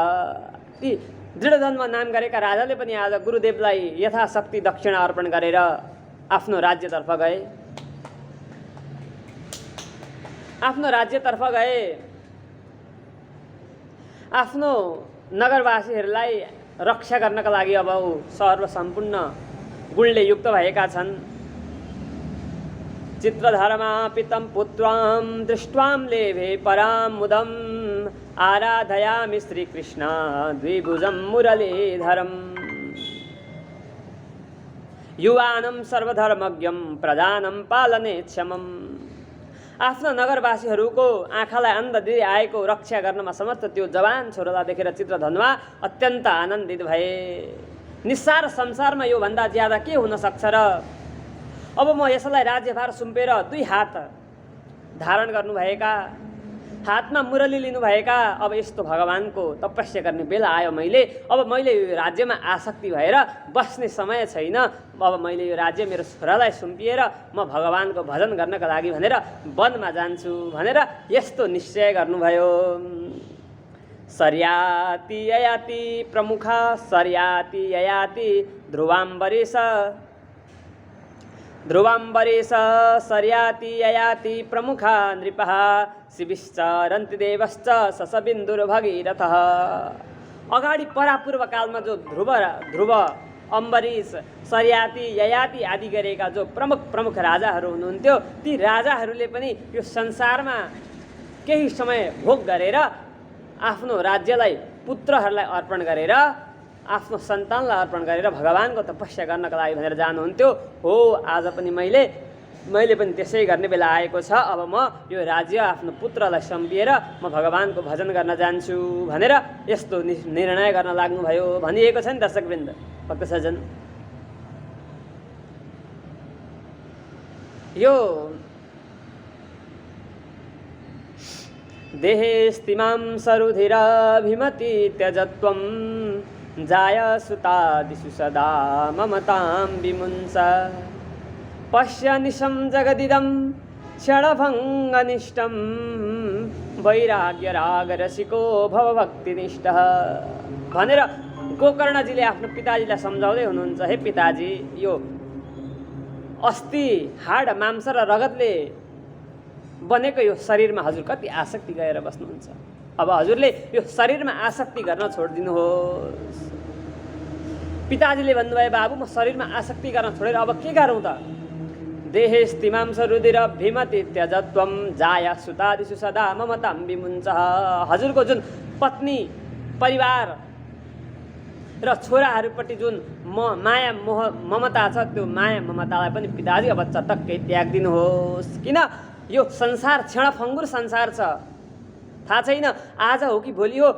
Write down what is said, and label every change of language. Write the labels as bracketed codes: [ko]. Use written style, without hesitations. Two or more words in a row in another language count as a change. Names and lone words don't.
[ne] ती दृढधर्म नाम गरेका राजाले पनि आज गुरुदेवलाई यथाशक्ति दक्षिणा अर्पण गरेर आफ्नो राज्यतर्फ गए। आफ्नो नगरवासीहरूलाई रक्षा गर्नका लागि अब सर्वसम्पूर्ण गुणले युक्त भएका छन्। [sa] चित्रधर्मा पितं पुत्रां दृष्ट्वां लेभे परां मुदम् आराधयामि श्रीकृष्ण द्विभुजं मुरलीधरम्। युवानं सर्वधर्मज्ञं प्रधानं पालने क्षमम्। [ne] आफ्ना नगरवासीहरूको आँखालाई अन्ध दिँदै आएको रक्षा गर्नमा समर्थ त्यो जवान छोरालाई देखेर चित्रधनुवा अत्यन्त आनन्दित भए। निस्सार संसारमा यो भन्दा ज्यादा के हुन सक्छ र? अब म यसलाई राज्यभार सुम्पेर 2 हात धारण गर्नुभएका, हातमा मुरली लिनुभएका, अब यस्तो भगवानको तपस्या गर्ने बेला आयो। अब मैले यो राज्यमा आसक्ति भएर बस्ने समय छैन। अब मैले यो राज्य मेरो छोरालाई सुम्पिएर म भगवानको भजन गर्नका लागि भनेर वनमा जान्छु भनेर यस्तो निश्चय गर्नुभयो। [sa] सर्याति ययाति प्रमुखा सर्याति ययाति ध्रुवाम्बरीश सर्याति ययाति प्रमुखा नृपः शिविश्चरन्ति देवश्च ससबिन्दुर्भगीरथः। [ne] अगाडि परापूर्व कालमा जो ध्रुव अम्बरीश सर्याति ययाति आदि गरेका जो प्रमुख राजाहरू हुनुहुन्थ्यो, ती राजाहरूले पनि यो संसारमा केही समय भोग गरेर आफ्नो राज्यलाई पुत्रहरूलाई अर्पण गरेर, आफ्नो सन्तानलाई अर्पण गरेर भगवानको तपस्या गर्नका लागि भनेर जानुहुन्थ्यो। हो, आज पनि मैले पनि त्यसै गर्ने बेला आएको छ। अब म यो राज्य आफ्नो पुत्रलाई सम्पिएर म भगवानको भजन गर्न जान्छु भनेर यस्तो निर्णय गर्न लाग्नुभयो। भनिएको छ नि दर्शकवृन्द, भक्त सज्जन, [sa] यो देहेस्तिमां सरुधिराभिमति त्यजत्वं जायसुतादिषु सदा ममतां विमुञ्च। पश्य निशं जगदिदं क्षणभङ्गनिष्ठं वैराग्य राग रसिको भव भक्तिनिष्ठ [ne] भनेर गोकर्णजीले आफ्नो पिताजीलाई सम्झाउँदै हुनुहुन्छ। हे पिताजी, यो अस्थि हाड मांस र रगतले बनेको यो शरीरमा हजुर कति आसक्ति गरेर बस्नुहुन्छ। अब हजुरले यो शरीरमा आसक्ति गर्न छोडिदिनुहोस्। पिताजीले भन्नुभयो, बाबु म शरीरमा आसक्ति गर्न छोडेर अब के गरौँ त? [sa] देहेस्तिमांस रुधिर भीमति त्यजत्वम जाया सुतादिषु सदा ममतां विमुञ्चः। [ne] हजुरको जुन पत्नी परिवार र छोराहरूपट्टि जुन माया मोह ममता छ, त्यो माया ममतालाई पनि पिताजी अब चटक्कै त्यागिदिनुहोस्। किन? यो संसार क्षणभङ्गुर संसार छ, थाहा छैन आज हो कि भोलि हो।